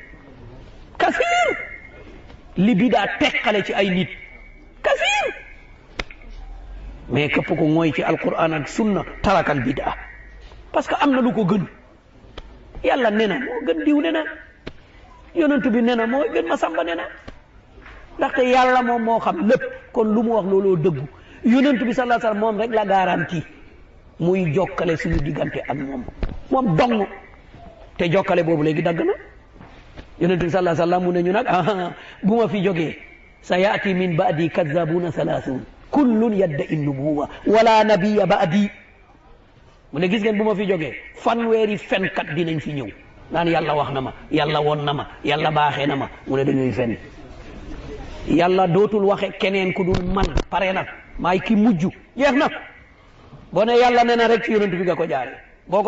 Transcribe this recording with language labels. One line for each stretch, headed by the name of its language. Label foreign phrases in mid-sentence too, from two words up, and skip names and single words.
Wolof: li bidaa teqale ci ay nit kasiir mais képp ko mooy ci alquran ak sunna tarakal bidaa
French: parce que
Wolof: am na lu ko gën yàlla nee na moo gën diw nee na yonent bi nee na moo gën ma samba nee na ndaxte yàlla moom moo xam lépp kon lu mu wax looloo dëggu yonent bi
Arabic: صلى الله عليه
Wolof: wasallam moom rek la garantie muy jokkale suñu diggante ak moom dong te jokkale boobu léegi dagg na yonent bi
Arabic: صلى الله عليه وسلم
Wolof: mu ne ñu nag bu ma fi jógee
Arabic: سيأتي من بعدي كذابون ثلاثون كلهم يدعي النبوة ولا نبي بعدي
Wolof: mu ne gis ngeen bu ma fi jógee fanweeri fenkat dinañ fi ñëw naan yàlla wax na ma yàlla woon na ma yàlla baaxee na ma mu ne dañuy fen yàlla dootul waxe keneen ku dul man pare na maay ki mujj jeex na boo ne yàlla nee na rek ci yonent bi nga ko jaare boo